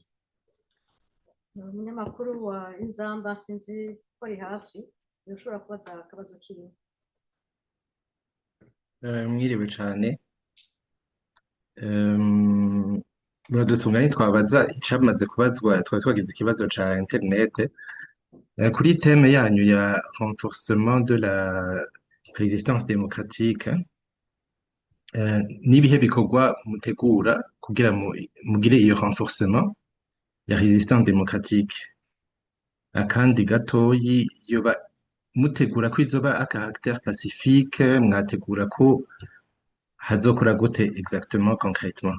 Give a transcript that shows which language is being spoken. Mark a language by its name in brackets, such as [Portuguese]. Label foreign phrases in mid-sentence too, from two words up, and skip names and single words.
[Rundi] Umunyamakuru wa Inzamba sinzi ko ari hafi, ushobora kubaza akabazo kiwe. Mwiriwe cane. Muradutunga ntitwabaza icamaze kubazwa, twari twagize ikibazo ca internet kuri teme yanyu ya [French] renforcement de la résistance démocratique. [Rundi] N'ibihe bikorwa mutegura kugira mugire iyo renforcement ya [French] résistance démocratique? [Rundi] Akandi gatoyi, yoba mutegura ko izoba [French] a caractère pacifique, [Rundi] mwategura ko hazokora gute [French] exactement concrètement?